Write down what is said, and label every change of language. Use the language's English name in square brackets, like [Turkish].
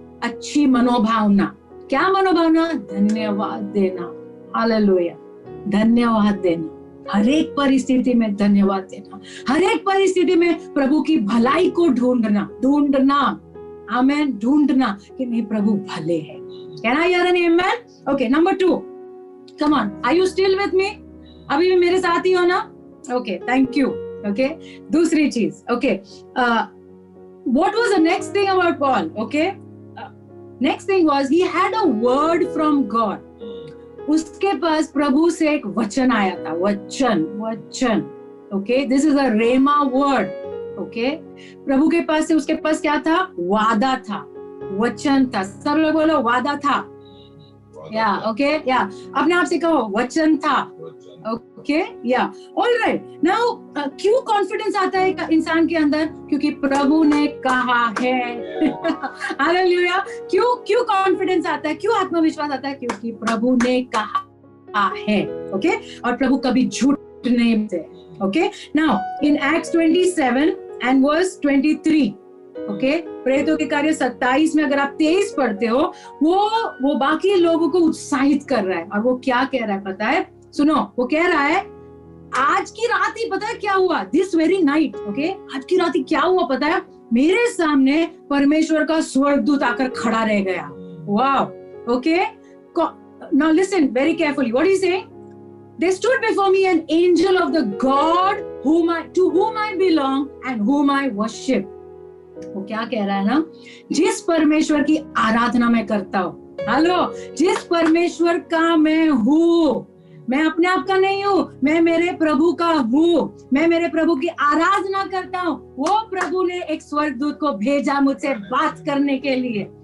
[Hindi] अच्छी मनोभावना। क्या मनोभावना? धन्यवाद देना। हालेलुया, धन्यवाद देना। हर एक परिस्थिति में धन्यवाद देना, हर एक परिस्थिति में प्रभु की भलाई को ढूंढना, आमेन, ढूंढना कि नहीं प्रभु भले हैं। [English] Can I hear an amen? Okay, number 2. Come on, are you still with me? [Hindi] अभी भी मेरे साथ ही हो ना? Okay, thank you. [English] Okay, दूसरी चीज, okay, what was the next thing about Paul? Okay, next thing was he had a word from God. [Hindi] उसके पास प्रभु से एक वचन आया था, वचन, okay, this is a rhema word, okay, प्रभु के पास से उसके पास क्या था? वादा था, वचन था। सब लोग बोलो वादा था, या ओके, या अपने आप से कहो वचन था, ओके, या ऑलराइट। नाउ क्यों कॉन्फिडेंस आता है इंसान के अंदर? क्योंकि प्रभु ने कहा है। हालेलुया। क्यों कॉन्फिडेंस आता है, क्यों आत्मविश्वास आता है? क्योंकि प्रभु ने कहा है, ओके, और प्रभु कभी झूठ नहीं बोलते, okay. Now in acts 27 and verse 23, okay, प्रेरितों के कार्य 27 में अगर आप 23 पढ़ते हो, वो बाकी लोगों को उत्साहित कर रहा है, और वो क्या कह रहा है पता है? सुनो, वो कह रहा है आज की रात ही पता है क्या हुआ? दिस वेरी नाइट, ओके, आज की रात ही क्या हुआ पता है? मेरे सामने परमेश्वर का स्वर्गदूत आकर खड़ा रह गया। [English] Wow, okay, now listen very carefully, what he saying? They stood before me an angel of the God to whom I belong and whom I worship. [Hindi] वो क्या कह रहा है ना? जिस परमेश्वर की आराधना मैं करता हूँ, हेलो, जिस परमेश्वर का मैं हूँ, मैं अपने आप का नहीं हूँ, मैं मेरे प्रभु का हूँ, मैं मेरे प्रभु की आराधना करता हूँ। वो प्रभु ने एक स्वर्गदूत को भेजा मुझसे बात करने के लिए।